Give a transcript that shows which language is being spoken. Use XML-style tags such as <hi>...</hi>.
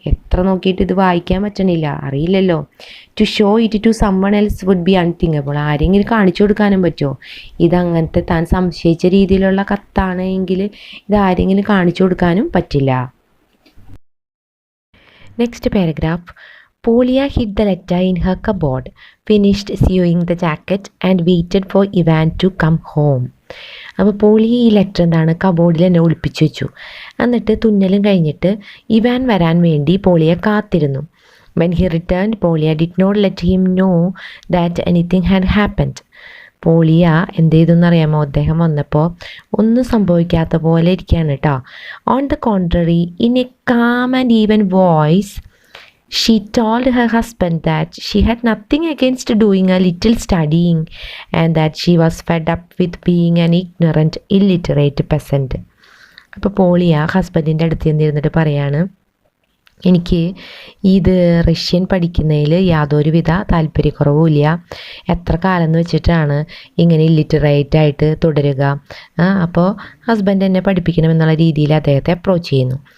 <ml>എത്ര നോക്കിയിട്ട് ഇത് വായിക്കാൻ പറ്റണില്ല, അറിയില്ലല്ലോ.</ml> <en>To show it to someone else would be unthinkable.</en> <ml>ആരെങ്കിലും കാണിച്ചു കൊടുക്കാനും പറ്റുമോ? ഇതങ്ങനത്തെ താൻ സംശയിച്ച രീതിയിലുള്ള കത്താണ് എങ്കിൽ ഇത് ആരെങ്കിലും കാണിച്ചു കൊടുക്കാനും പറ്റില്ല.</ml> <en>Next paragraph. Polya hid the letter in her cupboard, finished sewing the jacket, and waited for Ivan to come home.</en> <ml>അപ്പോൾ പോളിയ ഈ ലെറ്റർ എന്താണ് കബോർഡിൽ തന്നെ ഒളിപ്പിച്ചു വെച്ചു. എന്നിട്ട് തുന്നലും കഴിഞ്ഞിട്ട് ഇവാൻ വരാൻ വേണ്ടി പോളിയ കാത്തിരുന്നു.</ml> <en>When he returned, Polya did not let him know that anything had happened.</en> <ml>പോളിയ എന്ത് ചെയ്തെന്നറിയാമോ? അദ്ദേഹം വന്നപ്പോൾ ഒന്നും സംഭവിക്കാത്ത പോലെ ഇരിക്കുകയാണ് കേട്ടോ.</ml> <en>On the contrary, in a calm and even voice, she told her husband that she had nothing against doing a little studying and that she was fed up with being an ignorant, illiterate peasant.</en> <ml>അപ്പോൾ പോളിയ ഹസ്ബൻഡിൻ്റെ അടുത്ത് ചെന്നിരുന്നിട്ട് പറയാണ്, എനിക്ക് ഇത് Russian പഠിക്കുന്നതിൽ യാതൊരുവിധ താല്പര്യക്കുറവുമില്ല. എത്ര കാലം എന്ന് വെച്ചിട്ടാണ് ഇങ്ങനെ ഇല്ലിറ്ററേറ്റായിട്ട് തുടരുക. അപ്പോൾ ഹസ്ബൻഡ് എന്നെ പഠിപ്പിക്കണമെന്നുള്ള രീതിയിൽ അദ്ദേഹത്തെ അപ്രോച്ച് ചെയ്യുന്നു.</ml>